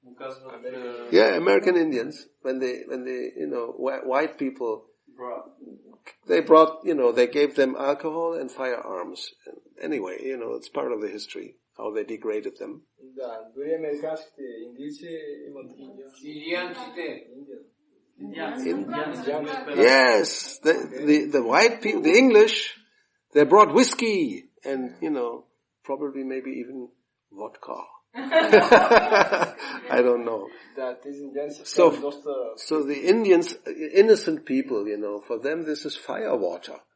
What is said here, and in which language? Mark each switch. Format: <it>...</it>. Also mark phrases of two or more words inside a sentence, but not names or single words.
<en>Yeah, American Indians, when they, white people they brought, they gave them alcohol and firearms. Anyway, it's part of the history, how they degraded them.</en> <bg>Да, дори американските индийци имат Индианците.</bg> <en>Yes, the white people, the English, they brought whiskey and, probably maybe even vodka. I don't know. So the Indians, innocent people, for them this is fire water.</en>